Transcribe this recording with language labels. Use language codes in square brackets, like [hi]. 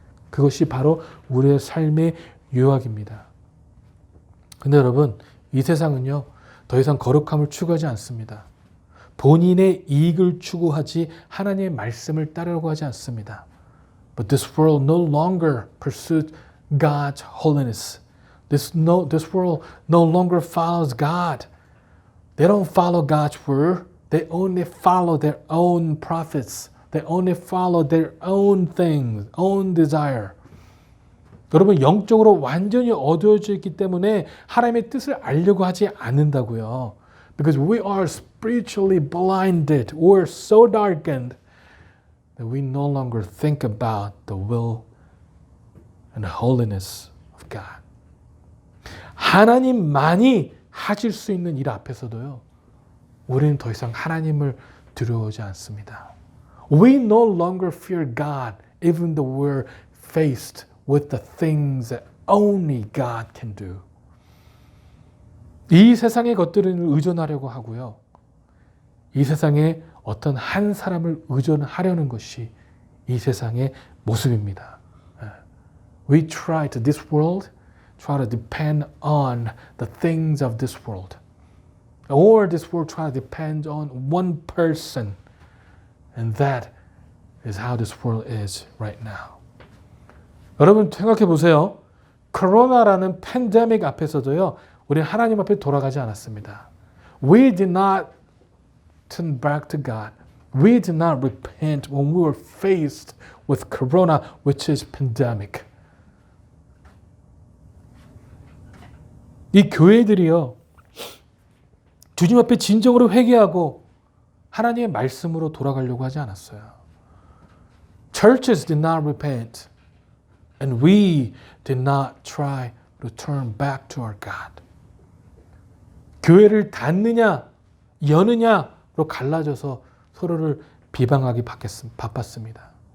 [ko] 그것이 바로 우리의 삶의 요약입니다. 근데 여러분, 이 세상은요, 더 이상 거룩함을 추구하지 않습니다. 본인의 이익을 추구하지 하나님의 말씀을 따르려고 하지 않습니다. [en] But this world no longer pursues God's holiness. This world no longer follows God. They don't follow God's word. They only follow their own prophets. They only follow their own things, own desire. [ko] 여러분 영적으로 완전히 어두워져 있기 때문에 하나님의 뜻을 알려고 하지 않는다고요. [en] Because we are spiritually blinded or so darkened that we no longer think about the will and holiness of God. [ko] 하나님만이 하실 수 있는 일 앞에서도요. 우리는 더 이상 하나님을 두려워하지 않습니다. [en] We no longer fear God even though we're faced with the things that only God can do. [ko] 이 세상의 것들을 의존하려고 하고요. 이 세상에 어떤 한 사람을 의존하려는 것이 이 세상의 모습입니다. [en] We try to this world, try to depend on the things of this world. Or this world try to depend on one person. And that is how this world is right now. [ko] 여러분 생각해 보세요. 코로나라는 팬데믹 앞에서도요. 우리 하나님 앞에 돌아가지 않았습니다. [en] We did not turn back to God. We did not repent when we were faced with corona, which is pandemic. [ko] 이 교회들이요. 주님 앞에 진정으로 회개하고 하나님의 말씀으로 돌아가려고 하지 않았어요. [en] Churches did not repent. And we did not try to turn back to our God. [ko] 교회를 닫느냐, 여느냐로 갈라져서 서로를 비방하기 바빴습니다.